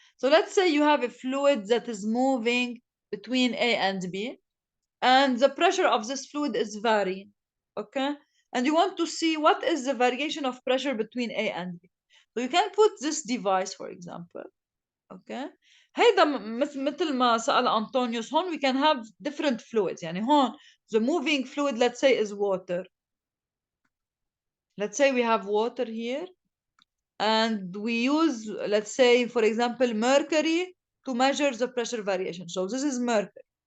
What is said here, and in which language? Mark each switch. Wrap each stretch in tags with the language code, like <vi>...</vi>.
<en>So let's say you have a fluid that is moving between A and B, and the pressure of this fluid is varying. Okay. And you want to see what is the variation of pressure between A and B. So you can put this device, for example. Okay.</en> <ar>هيدا مثل ما سأل أنطونيوس هون</ar> <en>we can have different fluids.</en> <ar>يعني هون</ar> <en>the moving fluid, let's say, is water. Let's say we have water here, and we use, let's say, for example, mercury to measure the pressure variation. So this is mercury.</en>